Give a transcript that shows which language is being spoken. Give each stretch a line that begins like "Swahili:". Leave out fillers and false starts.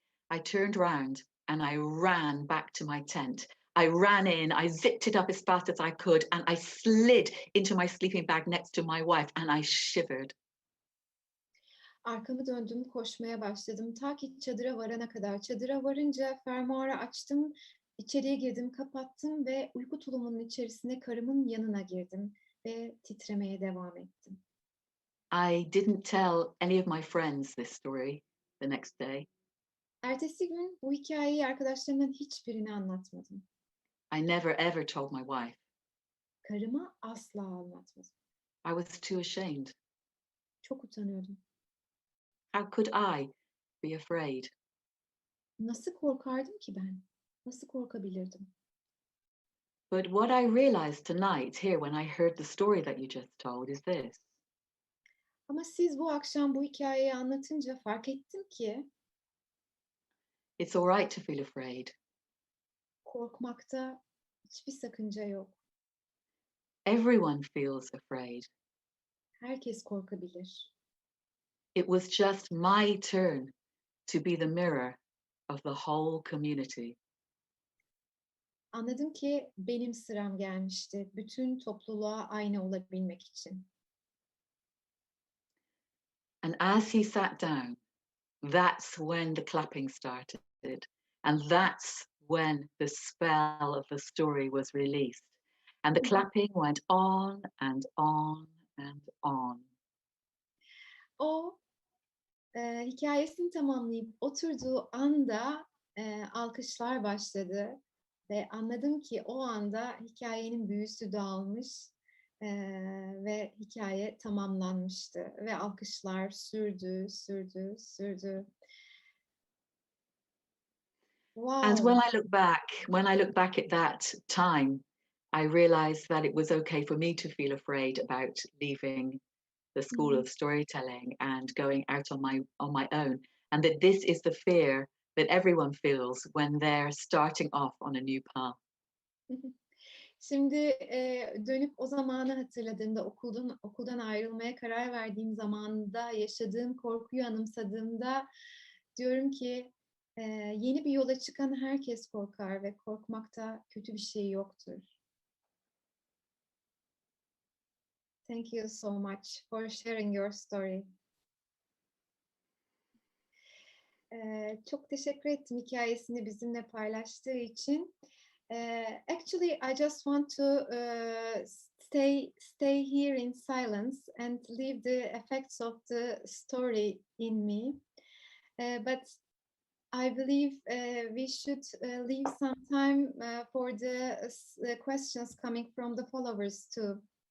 English: I turned round and I ran back to my tent. I ran in, I zipped it up as fast as I could, and I slid into my sleeping bag next to my wife, and I shivered.
Turkish: Arkamı döndüm, koşmaya başladım. Ta ki çadıra varana kadar. Çadıra varınca fermuarı açtım, içeriye girdim, kapattım ve uyku tulumunun içerisine karımın yanına girdim ve titremeye devam ettim.
English: I didn't tell any of my friends this story the next day.
Turkish: Ertesi gün bu hikayeyi arkadaşlarımın hiçbirine anlatmadım.
English: I never ever told my wife.
Turkish: Karıma asla anlatmadım.
English: I was too ashamed.
Turkish: Çok utanıyordum.
English: How could I be afraid?
Turkish: Nasıl korkardım ki ben? Nasıl korkabilirdim?
English: But what I realized tonight here when I heard the story that you just told is this.
Turkish: Ama siz bu akşam bu hikayeyi anlatınca fark ettim ki
English: It's all right to feel afraid.
Turkish: korkmakta hiçbir sakınca yok.
English: Everyone feels afraid.
Turkish: Herkes korkabilir.
English: It was just my turn to be the mirror of the whole community.
Turkish: Anladım ki benim sıram gelmişti. Bütün topluluğa ayna olabilmek için.
English: And as he sat down, that's when the clapping started. And that's when the spell of the story was released. And the clapping went on and on and on.
Turkish: O hikayesini tamamlayıp oturduğu anda alkışlar başladı. Ve anladım ki o anda hikayenin büyüsü dağılmış ve hikaye tamamlanmıştı. Ve alkışlar sürdü, sürdü, sürdü.
English: And Wow! when I look back at that time, I realized that it was okay for me to feel afraid about leaving the school of storytelling and going out on my own, and that this is the fear that everyone feels when they're starting off on a new path.
Turkish: Şimdi dönüp o zamanı hatırladığımda, okuldan ayrılmaya karar verdiğim zamanda yaşadığım korkuyu anımsadığımda diyorum ki yeni bir yola çıkan herkes korkar ve korkmakta kötü bir şey yoktur.
English: Thank you so much for sharing your story.
Turkish: Çok teşekkür ettim hikayesini bizimle paylaştığı için.
English: Actually, I just want to stay here in silence and leave the effects of the story in me. But I believe we should leave some time for the questions coming from the followers too.